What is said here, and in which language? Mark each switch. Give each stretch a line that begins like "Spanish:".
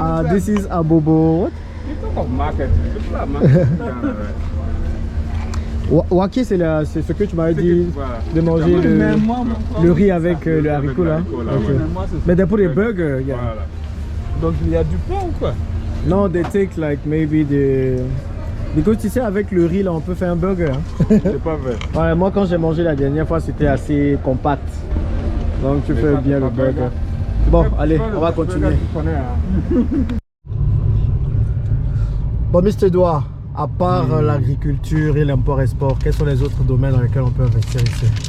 English: This is abobo. What? You talk of market. People are marketing.
French: Waki, c'est ce que tu m'avais dit Voilà. de manger Mais moi, le riz avec le haricot là. haricot, là, Ok. ouais. Mais pour les burgers, yeah. Voilà. Donc il y a du pain ou quoi?
English: Non, they take like maybe the...
French: Because tu sais, avec le riz là, on peut faire un burger. Hein. C'est pas vrai. Ouais, moi quand j'ai mangé la dernière fois, c'était assez compact. Donc tu fais bien le burger. Bon, allez, on va continuer. Bon, Mr. Edouard, à part l'agriculture et l'import-export, quels sont les autres domaines dans lesquels on peut investir ici?